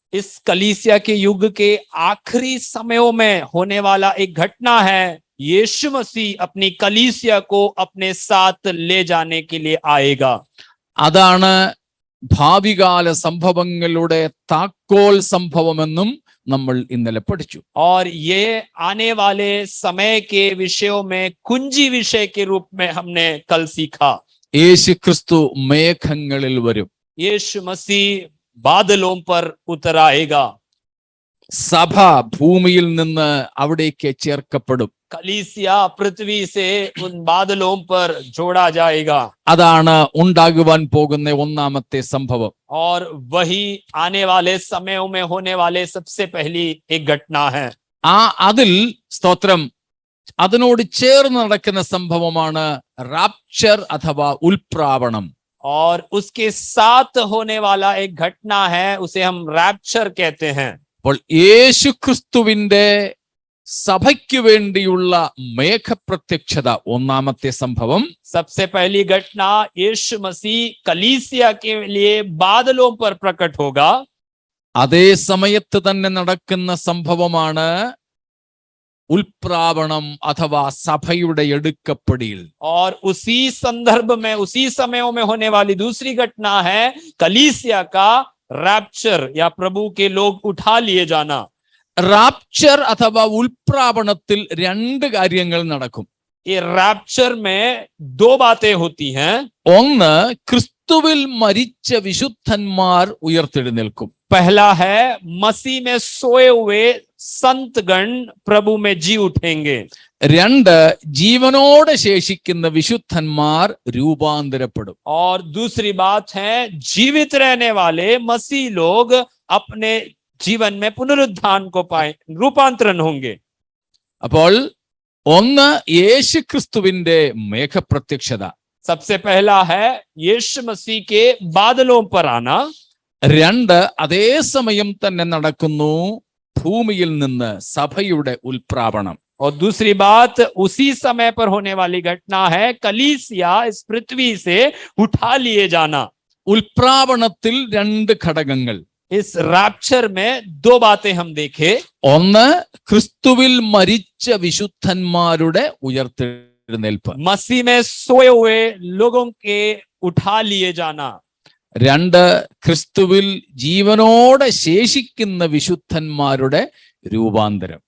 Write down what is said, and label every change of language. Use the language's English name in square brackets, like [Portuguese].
[Hindi] इस कलीसिया के युग के आखिरी समयों में होने वाला एक घटना है. यीशु मसीह अपनी कलीसिया को अपने साथ ले जाने के लिए आएगा. [Malayalam] അതാണ് ഭാവികാല സംഭവങ്ങളുടെ താക്കോൽ സംഭവമെന്നും നമ്മൾ ഇന്നലെ പഠിച്ചു. [Hindi] और ये आने वाले समय के विषयों में कुंजी विषय के रूप में हमने कल सीखा. [Malayalam] യേശു ക്രിസ്തു മേഘങ്ങളിൽ വരും. [Hindi] यीशु मसीह बादलों पर उतर आएगा. [Malayalam] സഭ ഭൂമിയിൽ നിന്ന് അവിടേക്ക് ചേർക്കപ്പെടും. [Hindi] कलीसिया पृथ्वी से उन बादलों पर जोड़ा जाएगा. [Malayalam] അതാണ് ഉണ്ടാകുവാൻ പോകുന്ന ഒന്നാമത്തെ സംഭവം. [Hindi] और वही आने वाले समयों में होने वाले सबसे पहली एक घटना है. [Malayalam] അതിൽ സ്തോത്രം അതിനോട് ചേർന്ന് നടക്കുന്ന സംഭവമാണ് റാപ്ചർ അഥവാ ഉൽപ്രാവണം. [Hindi] और उसके साथ होने वाला एक घटना है, उसे हम रैप्चर कहते हैं. [Malayalam] അപ്പോൾ യേശു ക്രിസ്തുവിന്റെ സഭയ്ക്ക് വേണ്ടിയുള്ള മേഘപ്രത്യക്ഷത ഒന്നാമത്തെ സംഭവം. [Hindi] सबसे पहली घटना यीशु मसीह कलीसिया के लिए बादलों पर प्रकट होगा. [Malayalam] അതേ സമയത്ത് തന്നെ നടക്കുന്ന സംഭവമാണ് ഉൽപ്രാവണം അഥവാ സഭയുടെ എടുക്കപ്പെടിയിൽ. [Hindi] और उसी संदर्भ में उसी समयों में होने वाली दूसरी घटना है कलीसिया का रैप्चर या प्रभु के लोग उठा लिए जाना. [Malayalam] റാപ്ചർ അഥവാ ഉൽപ്രാവണത്തിൽ 2 കാര്യങ്ങൾ നടക്കും. [Hindi] ये रैप्चर में 2 बातें होती हैं. [Malayalam] ഒന്ന്, ക്രിസ്തുവിൽ മരിച്ച വിശുദ്ധന്മാർ ഉയർത്തെഴുന്നേൽക്കും. [Hindi] पहला है मसीह में सोए हुए संतगण प्रभु में जी उठेंगे. [Malayalam] 2, ജീവനോടെ ശേഷിക്കുന്ന വിശുദ്ധന്മാർ രൂപാന്തരപ്പെടും. [Hindi] और दूसरी बात है जीवित रहने वाले मसीह लोग अपने जीवन में पुनरुत्थान को पाए, रूपांतरण होंगे. [Malayalam] അപ്പോൾ ഒന്ന്, യേശു ക്രിസ്തുവിന്റെ മേഘപ്രത്യക്ഷത. [Hindi] सबसे पहला है यीशु मसीह के बादलों पर आना. [Malayalam] 2, അതേ സമയം തന്നെ നടക്കുന്നു ഭൂമിയിൽ നിന്ന് സഭയുടെ ഉൽപ്രാപണം. [Hindi] और दूसरी बात उसी समय पर होने वाली घटना है, कलीसिया इस पृथ्वी से उठा लिए जाना. [Malayalam] ഉൽപ്രാപണത്തിൽ രണ്ട് ഘടകങ്ങൾ. [Hindi] इस रैप्चर में दो बातें हम देखे. [Malayalam] ഒന്ന്, ക്രിസ്തുവിൽ മരിച്ച വിശുദ്ധന്മാരുടെ ഉയർത്തെഴുന്നേൽപ്പ്. [Hindi] मसीह में सोए हुए लोगों के उठा लिए जाना. [Malayalam] രണ്ട്, ക്രിസ്തുവിൽ ജീവനോടെ ശേഷിക്കുന്ന വിശുദ്ധന്മാരുടെ രൂപാന്തരം.